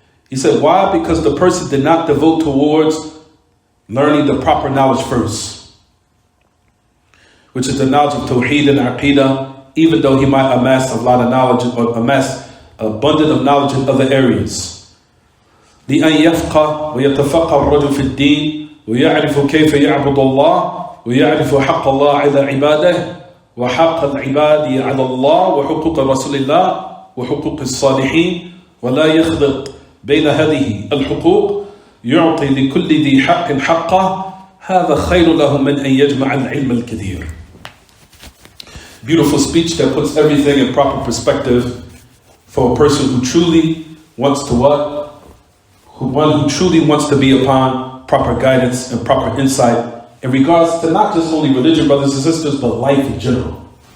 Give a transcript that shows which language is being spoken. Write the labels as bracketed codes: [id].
[en] He said, why? Because the person did not devote towards learning the proper knowledge first, which is the knowledge of Tawheed and Aqidah, even though he might amass a lot of knowledge or amass abundant of knowledge in other areas. [ar] لأن يفقه ويتفقه الرجل في الدين ويعرف كيف يعبد الله ويعرف حق الله على عباده وحق العباد على الله وحقوق رسول الله وحقوق الصالحين ولا يخلط بين هذه الحقوق يعطي لكل ذي حق حقه هذا خير له من أن يجمع العلم الكثير. [en] Beautiful speech that puts everything in proper perspective for a person who truly wants to what? one who truly wants to be upon proper guidance and proper insight in regards to not just only religion, brothers and sisters, but life in general.